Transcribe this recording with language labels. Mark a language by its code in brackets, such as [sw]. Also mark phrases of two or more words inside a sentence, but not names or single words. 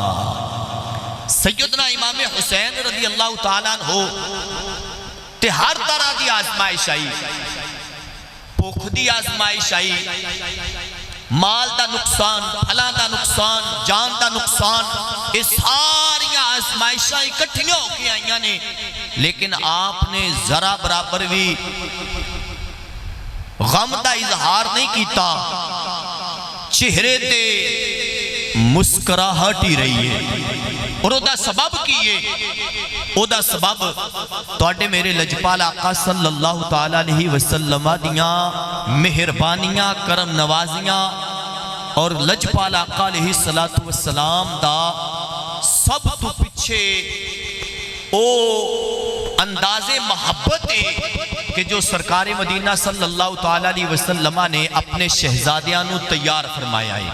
[pa] سیدنا امام حسین [ar] رضی اللہ تعالیٰ عنہ [pa] تے ہر طرح دی آزمائش آئی، بھوک دی آزمائش آئی، مال دا نقصان، پھلاں دا نقصان، جان دا نقصان، اس ساری آزمائشاں اکٹھیاں ہو کے آئیاں نے، لیکن آپ نے ذرا برابر بھی غم دا اظہار نہیں کیتا، چہرے تے مسکراہٹ ہی رہی ہے۔ اور او دا سبب کیے، او دا سبب توڑے میرے لجپال آقا [ar] صلی اللہ تعالیٰ علیہ وسلم [pa] دیاں مہربانیاں کرم نوازیاں اور لجپال آقا [ar] علیہ السلام [pa] دا سب تو پچھے او انداز محبت ہے کہ جو سرکار مدینہ [ar] صلی اللہ تعالیٰ علیہ وسلم [pa] نے اپنے شہزادیاں نو تیار فرمایا ہے۔